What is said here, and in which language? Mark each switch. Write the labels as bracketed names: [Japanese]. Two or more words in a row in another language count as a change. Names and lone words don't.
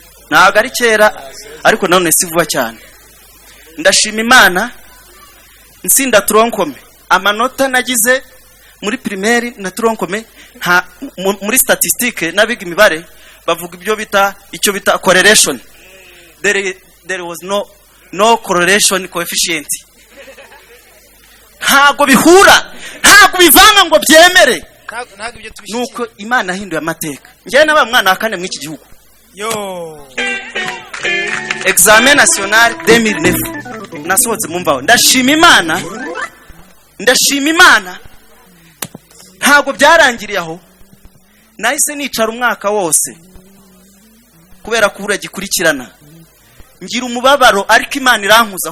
[Kinyarwanda] Ntabwo ari kera, ariko nanone si vuba cyane. Ndashima Imana, ntsinda tronkome. Amanota nagize muri primaire na tronkome, nta, mu-, muri statistique n'abiga imibare, bavuga ibyo bita, icyo bita correlation. [English] Dere- There was no, no correlation coefficient. [Kinyarwanda] Ntago bihura, ntago bivanga ngo byemere. Ntago, ntago ibyo tubishyigikiye. Nuko Imana yahinduye amateka. Njyewe nabaye umwana wa kane mw'iki gihugu. Yo. [French] Examen national deux mille neuf. [Kinyarwanda] Nasohotse mu mvaho. Ndashima Imana. Ndashima Imana. Ntago byarangiriye aho. Nahise nicara umwaka wose. Kubera kubura gikurikirana. Ngira umubabaro, ariko Imana irankuza.